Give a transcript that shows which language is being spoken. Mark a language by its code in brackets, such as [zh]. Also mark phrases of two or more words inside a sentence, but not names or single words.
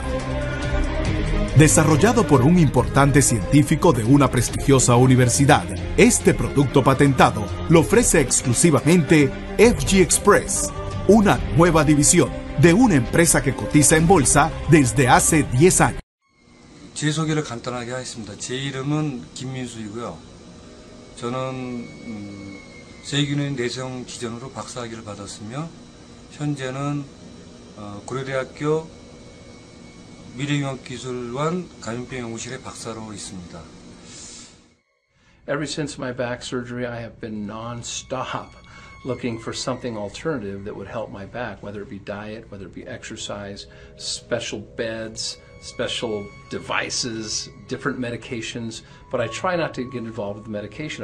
[es] Desarrollado por un importante científico de una prestigiosa universidad, este producto patentado lo ofrece exclusivamente FG Express, una nueva división de una empresa que cotiza en bolsa desde hace 10 años. [ko] 제 소개를 간단하게 하겠습니다. 제 이름은 김민수이고요. 저는 세균의 내성 기전으로 박사학위를 받았으며 현재는 고려대학교 미래융합기술원 감염병 연구실의 박사로 있습니다. [en] Ever since my back surgery, I have been non-stop looking for something alternative that would help my back, whether it be diet, whether it be exercise, special beds, special devices, different medications, but I try not to get involved with the medication.